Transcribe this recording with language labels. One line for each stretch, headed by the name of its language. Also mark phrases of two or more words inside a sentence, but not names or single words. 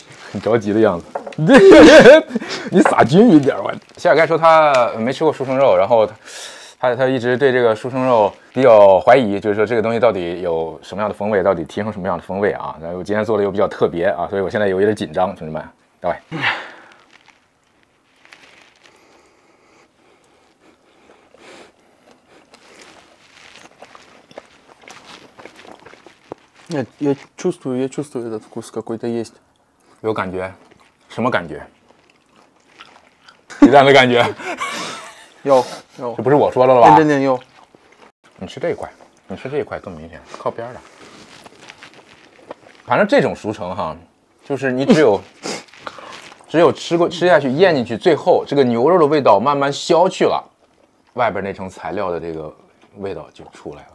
Chinese: 很着急的样子。你撒均匀点我。谢尔盖说他没吃过书生肉，然后他一直对这个书生肉比较怀疑，就是说这个东西到底有什么样的风味，到底提升什么样的风味啊？然后我今天做的又比较特别啊，所以我现在有一点紧张，同志们，各位。
Russian: Нет, я чувствую этот вкус какой-то есть.
Chinese: 有感觉，什么感觉？鸡蛋的感觉。有，这不是我说的了吧？点有。你吃这一块，你吃这一块更明显，靠边的。反正这种熟成哈，就是你只有吃下去咽进去，最后这个牛肉的味道慢慢消去了，外边那层材料的这个味道就出来了，